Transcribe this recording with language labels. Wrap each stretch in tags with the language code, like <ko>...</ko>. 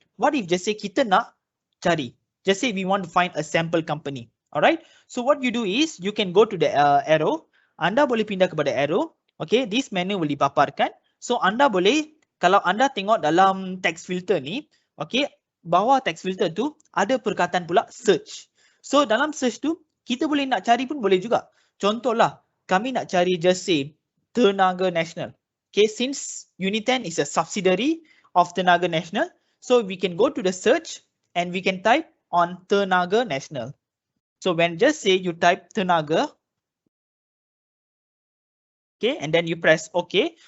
<en>What if just say kita nak cari, just say we want to find a sample company. Alright, so what you do is you can go to the arrow.</en> <ms>Anda boleh pindah kepada arrow. Okay, this menu boleh dipaparkan. So anda boleh, kalau anda tengok dalam text filter ni, okay, bawah text filter tu ada perkataan pula search. So dalam search tu kita boleh nak cari pun boleh juga. Contohlah, kami nak cari just say Tenaga Nasional.</ms> <en>Okay, since Unit 10 is a subsidiary of Tenaga Nasional, so we can go to the search and we can type on Tenaga Nasional. So when just say you type Tenaga, okay, and then you press OK.</en>